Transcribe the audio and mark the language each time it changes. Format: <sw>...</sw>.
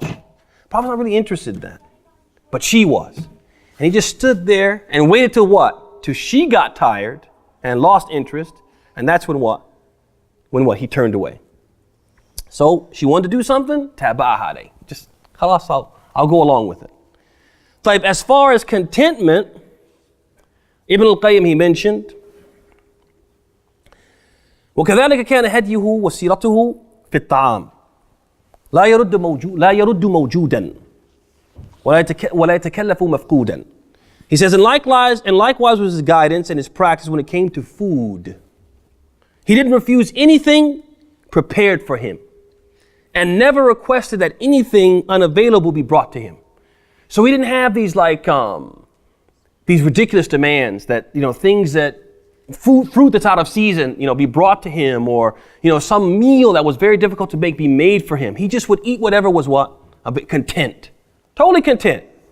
<en>The Prophet's not really interested in that. But she was. And he just stood there and waited till what? Till she got tired and lost interest. And that's when what? When what? He turned away. So she wanted to do something, tabahade. Just, khalas, I'll go along with it. So as far as contentment, Ibn al-Qayyim, he mentioned,</en> <ar>وكذلك كان هديه وسيرته في الطعام لا يرد موجودا ولا يتكلف مفقودا.</ar> <en>He says, and likewise was his guidance and his practice when it came to food. He didn't refuse anything prepared for him and never requested that anything unavailable be brought to him. So he didn't have these these ridiculous demands that, things that fruit that's out of season, be brought to him, or, some meal that was very difficult to make be made for him. He just would eat whatever was what? A bit content. Totally content.</en>